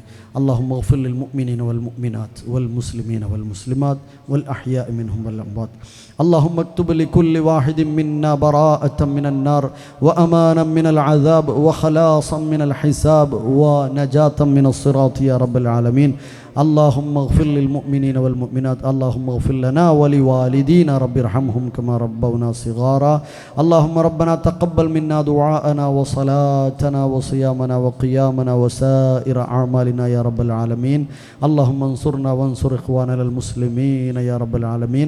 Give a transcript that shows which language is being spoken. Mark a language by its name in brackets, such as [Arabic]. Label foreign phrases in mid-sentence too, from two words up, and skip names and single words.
[Arabic] اللهم اغفر للمؤمنين والمؤمنات والمسلمين والمسلمات والأحياء منهم والأموات. اللهم اكتب لكل واحد منا براءة من النار وأمانا من العذاب وخلاصا من الحساب ونجاة من الصراط يا رب العالمين. اللهم اغفر للمؤمنين والمؤمنات. اللهم اغفر لنا ولوالدينا رب ارحمهم كما ربونا صغارا. اللهم ربنا تقبل منا دعاءنا وصلاتنا وصيامنا وقيامنا وسائر أعمالنا يا رب العالمين. اللهم انصرنا وانصر إخواننا المسلمين يا رب العالمين.